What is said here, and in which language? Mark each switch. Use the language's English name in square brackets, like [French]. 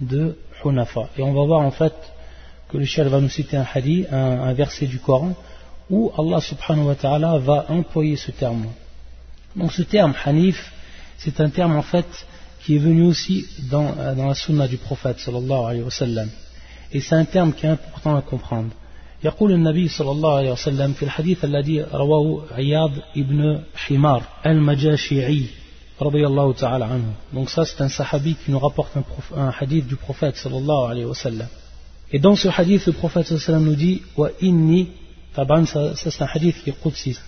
[French] De Hunafa. Et on va voir en fait que le shir va nous citer un hadith, un verset du Coran, où Allah subhanahu wa ta'ala va employer ce terme. Donc ce terme Hanif, c'est un terme en fait qui qui est venu aussi dans la sunna du prophète [Arabic] sallallahu alayhi wa sallam. [French] Et c'est un terme qui est important à comprendre. [Arabic] يقول النبي صلى الله عليه وسلم في الحديث الذي رواه عياض ابن حمار المجاشعي رضي الله تعالى عنه. [French] Donc ça c'est un sahabi qui nous rapporte un hadith du prophète [Arabic] صلى الله عليه وسلم. [French] Et dans ce hadith le prophète [Arabic] صلى الله عليه وسلم [French] nous dit [Arabic] وإني [French] طبعا c'est un hadith qui est قدسي.